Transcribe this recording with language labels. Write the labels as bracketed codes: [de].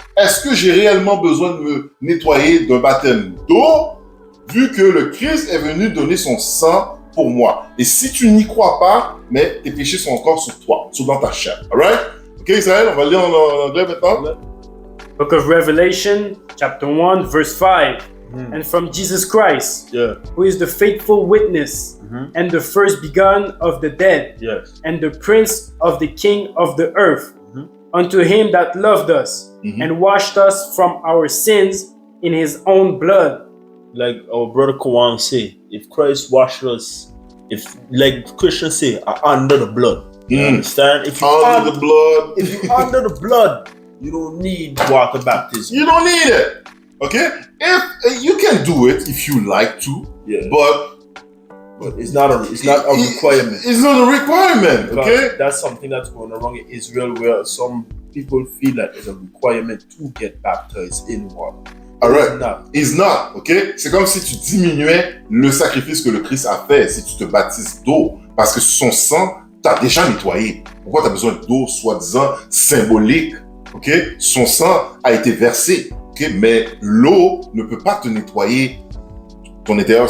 [fr] Est-ce que j'ai réellement besoin de me nettoyer d'un baptême d'eau vu que le Christ est venu donner son sang pour moi? Et si tu n'y crois pas, mais tes péchés sont encore sur toi, sont dans ta chair. Alright? Ok, Israël, on va lire en anglais maintenant. [en] Book of Revelation, chapter 1, verse 5. And from Jesus Christ, who is the faithful witness, and the first begun of the dead, and the prince of the king of the earth, unto him that loved us, and washed us from our sins in his own blood. Like our brother Kawan say, if Christ washed us, if like Christians say, are under the blood. You understand? If you're under the blood. If you're under the blood, you don't need water baptism. You don't need it. Okay? If you can do it if you like to, but it's not a requirement. It's not a requirement, okay? That's something that's going on in Israel where some people feel that it's a requirement to get baptized in water. Alright. It's not, ok? [fr] C'est comme si tu diminuais le sacrifice que le Christ a fait si tu te baptises d'eau, parce que son sang t'a déjà nettoyé. Pourquoi tu as besoin d'eau, soi-disant symbolique? Ok? Son sang a été versé, ok? Mais l'eau ne peut pas te nettoyer ton intérieur.